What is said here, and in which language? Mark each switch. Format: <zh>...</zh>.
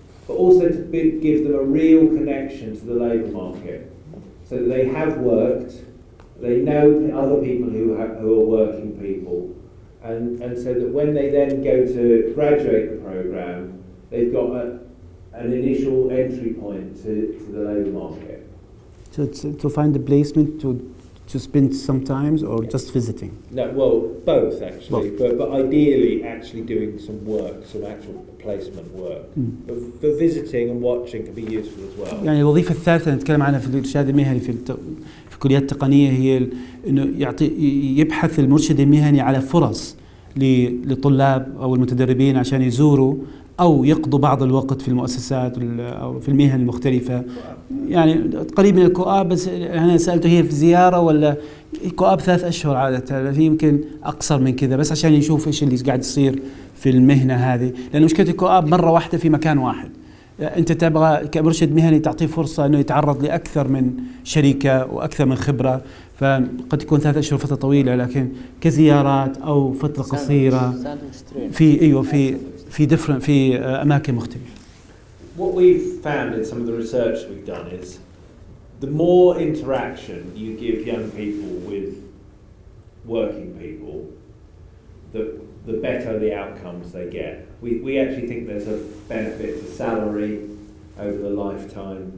<en>but also to give them a real connection to the labour market, so that they have worked, they know other people who are working people, and so that when they then go to graduate the programme, they've got an initial entry point to the labour market. So to find a placement to spend some time or just visiting? No, well, both actually, but ideally actually doing some work, some actual placement work. But visiting and watching can be useful as well.</en> <ar>يعني الوظيفة الثالثة نتكلم عنها في الإرشاد المهني في الكليات التقنية هي إنه يبحث المرشد المهني على فرص للطلاب أو المتدربين عشان يزوروا أو يقضوا بعض الوقت في المؤسسات أو في المهن المختلفة. يعني قريب من الكوآب، بس أنا سألته هي في زيارة ولا كوآب 3 أشهر عادة، في يمكن أقصر من كذا، بس عشان يشوف إيش اللي قاعد يصير في المهنة هذه، لأن مشكلة الكوآب مرة واحدة في مكان واحد. أنت تبغى كمرشد مهني تعطيه فرصة إنه يتعرض لأكثر من شركة وأكثر من خبرة، فقد تكون 3 أشهر فترة طويلة، لكن كزيارات أو فترة قصيرة في أماكن مختلفة.</ar> <en>What we've found in some of the research we've done is the more interaction you give young people with working people, the better the outcomes they get. We actually think there's a benefit to salary over the lifetime.</en>